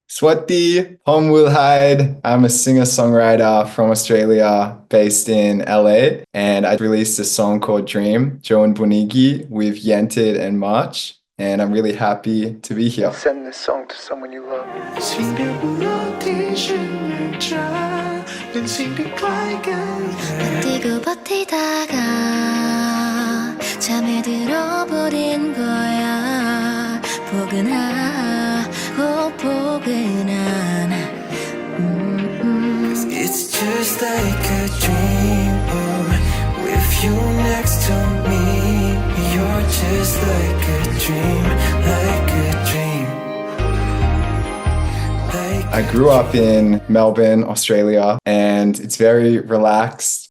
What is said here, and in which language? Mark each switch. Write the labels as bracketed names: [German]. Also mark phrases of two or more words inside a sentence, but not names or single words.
[English] Swati, I'm Will Hyde. I'm a singer-songwriter from Australia based in LA, and I released a song called Dream, Joe and Bunigi, with Yented and March, and I'm really happy to be here. Send this song to someone you love. [Thai] สิ่งเดียวบนโลกที่ฉันอยากจะเป็นสิ่งที่คล้ายกัน [Korean] 버티고 버티다가 잠에 들어버린 거야 포근하고 포근한 [English] It's just like a dream oh, with you next to me You're just like a dream like a dream I grew up in Melbourne, Australia, and it's very relaxed.